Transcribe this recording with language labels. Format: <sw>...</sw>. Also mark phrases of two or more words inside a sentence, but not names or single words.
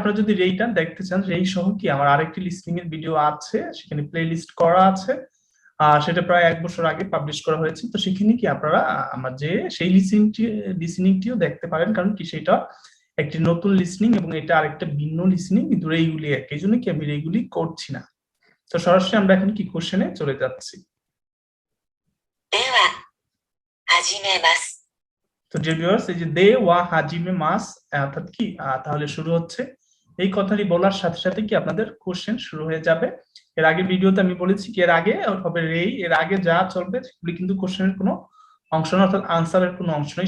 <bn>আপনারা যদি রেইটা দেখতে চান, রেই সহ কি আমার আরেকটি লিসনিং এর ভিডিও আছে, সেখানে প্লেলিস্ট করা আছে, সেটা প্রায় 1 বছর আগে পাবলিশ করা হয়েছে। তো সেখানে কি আপনারা আমার যে সেই লিসনিংটিও দেখতে পারেন, কারণ কি সেটা একটি নতুন লিসনিং এবং এটা আরেকটা ভিন্ন লিসনিং, কিন্তু রেইগুলি এক, এই জন্য কি আমি রেইগুলি করছি না। তো সরাসরি আমরা এখন কি কোশ্চেনে চলে যাচ্ছি।</bn> <ja>では、始めます。</ja> <bn>তো</bn> <en>dear viewers,</en> <bn>এই যে</bn> <ja>では始めます,</ja> <bn>অর্থাৎ কি তাহলে শুরু হচ্ছে। এই কথাটি বলার সাথে সাথে কি আপনাদের কোশ্চেন শুরু হয়ে যাবে। এর আগে ভিডিওতে আমি বলেছি কি এর আগে হবে রেই, এর আগে যা চলবে সেগুলি কিন্তু কোশ্চেনের কোনো অংশ না, অর্থাৎ আনসারের কোনো অংশ নেই।</bn>